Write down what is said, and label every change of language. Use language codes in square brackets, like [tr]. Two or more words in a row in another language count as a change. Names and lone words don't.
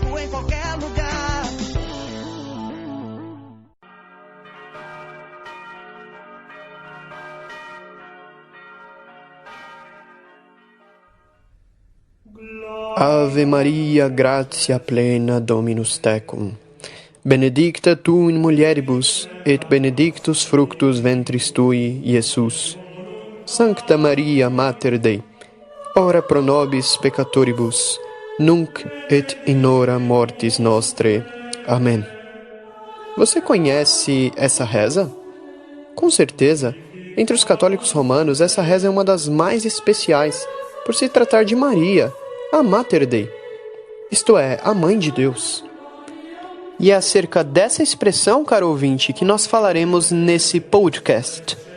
[pt] qualquer lugar. [la] Ave Maria, gratia plena, Dominus tecum. Benedicta tu in mulieribus, et benedictus fructus ventris tui, Iesus. Sancta Maria, Mater Dei, ora pro nobis peccatoribus, nunc et in hora mortis nostrae. [pt] Amém. Você conhece essa reza? Com certeza, entre os católicos romanos, essa reza é uma das mais especiais, por se tratar de Maria, a [la] Mater Dei, [pt] isto é, a Mãe de Deus. E é acerca dessa expressão, caro ouvinte, que nós falaremos nesse podcast.